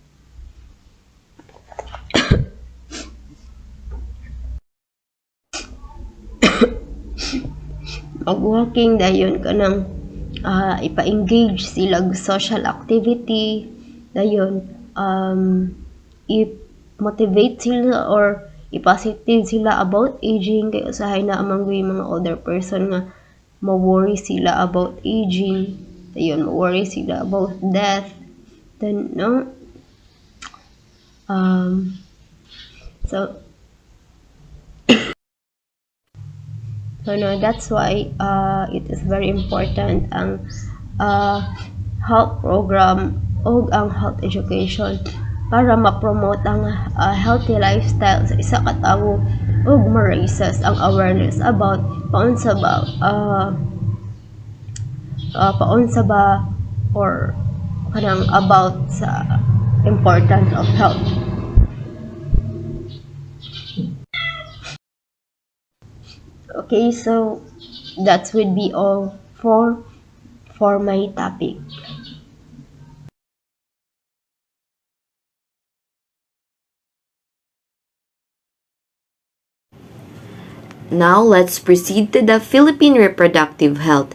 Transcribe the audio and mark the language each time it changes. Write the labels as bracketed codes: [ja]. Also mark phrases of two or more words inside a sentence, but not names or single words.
[ceb] mag-walking dayon kanang ipa-engage sila [en] social activity [ceb] dayon i-motivate sila or i-positive sila [en] about aging [ceb] kay usahay na amang mga older person nga ma-worry sila [en] about aging [ceb] dayon ma-worry sila [en] about death [ceb] then no [en] so no, that's why it is very important ang health program [ceb] o ang [en] health education [ceb] para ma-promote ang [en] healthy lifestyle [ceb] sa isa ka tawo ug ma-raises ang [en] awareness about [ceb] paunsa ba or kanang about sa [en] importance of health. Okay, so that would be all for my topic. Now, let's proceed to the Philippine reproductive health.